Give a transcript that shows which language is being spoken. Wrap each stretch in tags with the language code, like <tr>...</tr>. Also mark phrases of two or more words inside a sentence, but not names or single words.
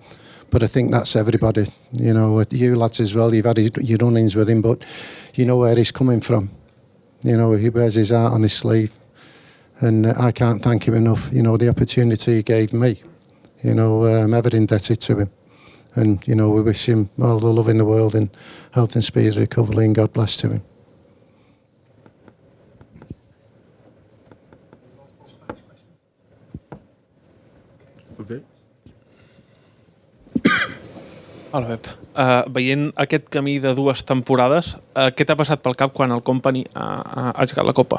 <en>But I think that's everybody, you lads as well, you've had your run-ins with him, but you know where he's coming from. He wears his heart on his sleeve. And I can't thank him enough, the opportunity he gave me. I'm ever indebted to him. And, we wish him all the love in the world and health and speedy recovery, and God bless to him. Okay.</en> <ca>Hola, Pep. Veient aquest camí de 2 temporades, què t'ha passat pel cap quan el Company ha aixecat la Copa?</ca>